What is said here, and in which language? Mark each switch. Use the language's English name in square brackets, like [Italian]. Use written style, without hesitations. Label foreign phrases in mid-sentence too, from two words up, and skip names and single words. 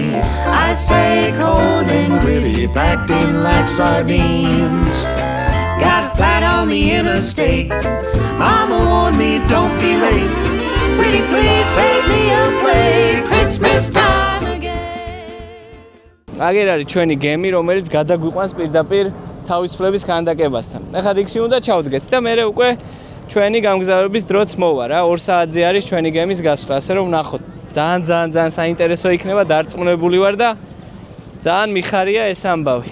[English] I say cold and gritty, packed in like sardines. Got a flat on the interstate. Mama warned me, don't be late. Pretty please save me a plate. Christmas time again. [Georgian] აგერ არის ჩვენი გემი, რომელიც გადაგვიყვანს პირდაპირ თავისუფლების ქანდაკებასთან. ახლა რიგში უნდა ჩავდგეთ და მე უკვე ჩვენი გამგზავრების დროც მოვა რა. 2 საათზე არის ჩვენი გემის გასვლა, ასე რომ ვნახოთ. ძალიან საინტერესო იქნება, დარწმუნებული ვარ და ძალიან მიხარია ეს ამბავი.